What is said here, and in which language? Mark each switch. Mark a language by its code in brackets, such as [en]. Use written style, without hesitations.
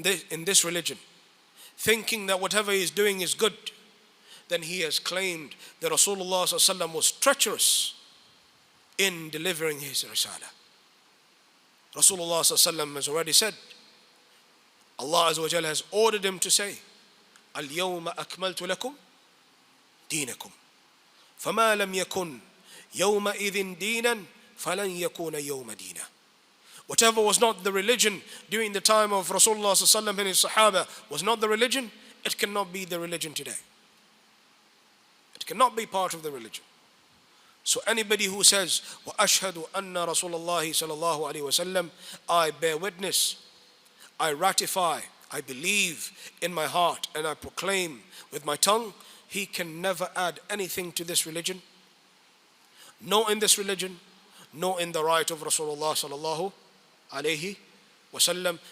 [en] in this religion, thinking that whatever he is doing is good, then he has claimed that Rasulullah ﷺ was treacherous in delivering his risala. Rasulullah ﷺ has already said, Allah Azza wa Jalla has ordered him to say, [ar] Al-yawma akmaltu lakum dinakum. فما لم يكن يومئذ دينا فلن يكون يوم دينا. [en] Whatever was not the religion during the time of Rasulullah ﷺ and his Sahaba was not the religion, it cannot be the religion today. It cannot be part of the religion. So anybody who says, [ar] وَأَشْهَدُ أَنَّ رَسُولَ اللَّهِ صَلَى اللَّهُ عَلَيْهِ وَسَلَّمَ, [en] I bear witness, I ratify, I believe in my heart, and I proclaim with my tongue, he can never add anything to this religion, no in this religion, no in the right of Rasulullah sallallahu alayhi wasallam.